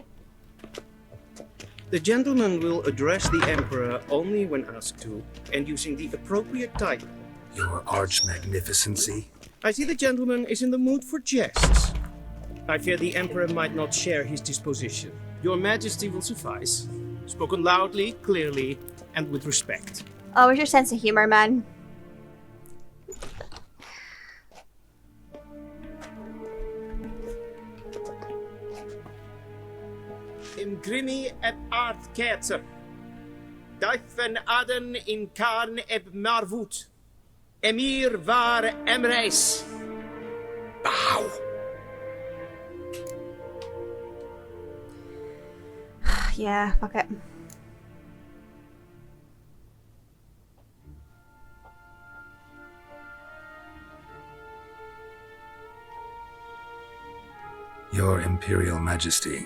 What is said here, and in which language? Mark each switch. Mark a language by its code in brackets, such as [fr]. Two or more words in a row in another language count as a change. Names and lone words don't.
[en] The gentleman will address the Emperor only when asked to, and using the appropriate title. Your arch-magnificency? I see the gentleman is in the mood for jests. I fear the Emperor might not share his disposition. Your Majesty will suffice. Spoken loudly, clearly, and with respect. Oh, where's your sense of humor, man? Imgrimi et art ketzer. Duifen aden in karn eb marvoet. Emhyr var emreis. Bow! Yeah, fuck it. Your Imperial Majesty.